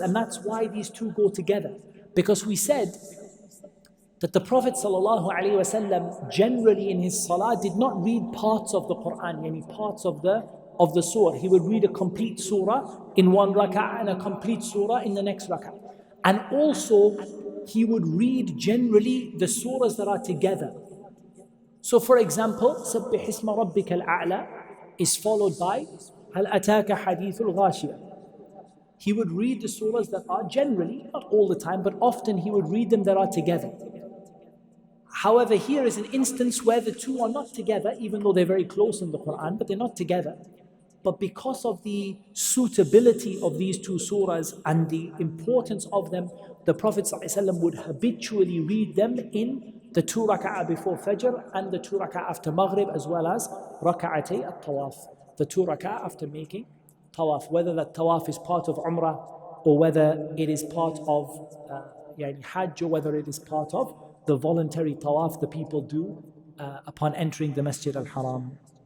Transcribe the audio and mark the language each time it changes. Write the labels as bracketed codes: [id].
[en] And that's why these 2 go together, because we said that the Prophet ﷺ generally in his salah did not read parts of the Quran, any parts of the surah. He would read a complete surah in one rak'ah and a complete surah in the next rak'ah. And also he would read generally the surahs that are together. So for example, [ar] سَبِّحِ اسْمَ رَبِّكَ الْأَعْلَى [en] is followed by [ar] هَلْ أَتَاكَ حَدِيثُ الْغَاشِيَةِ. [en] He would read the surahs that are generally, not all the time, but often he would read them that are together. However, here is an instance where the 2 are not together, even though they're very close in the Quran, but they're not together. But because of the suitability of these 2 surahs and the importance of them, the Prophet ﷺ would habitually read them in the 2 rak'ah before Fajr and the 2 rak'ah after Maghrib, as well as rak'atay at-tawaf, the 2 rak'ah after making tawaf, whether that tawaf is part of Umrah or whether it is part of Hajj, or whether it is part of the voluntary tawaf the people do upon entering the Masjid al-Haram.